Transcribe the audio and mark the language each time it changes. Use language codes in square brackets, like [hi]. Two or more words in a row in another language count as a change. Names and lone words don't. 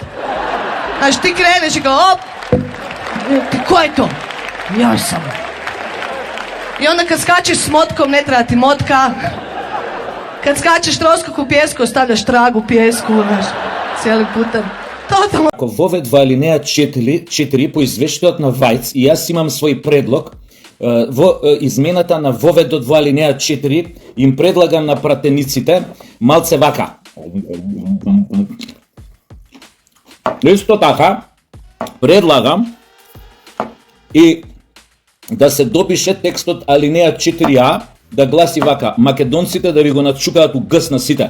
[hr] Znaš, ti kreneš i kao, op, ko je to? Ja sam. I onda kad skačeš s motkom, ne treba ti motka. Kad skačeš troskok u pjesku, ostavljaš trag u pjesku, znaš, cijeli putan. Totalno. [mk] Ако во овие два алинеја 4 по извештајот на Вајц, и јас имам свој предлог, во измената на воведот во алинеја 4 им предлагам на пратениците малце вака. Исто така предлагам и да се допише текстот алинеја 4а да гласи вака: македонците да ви го начукаат у гс на сите.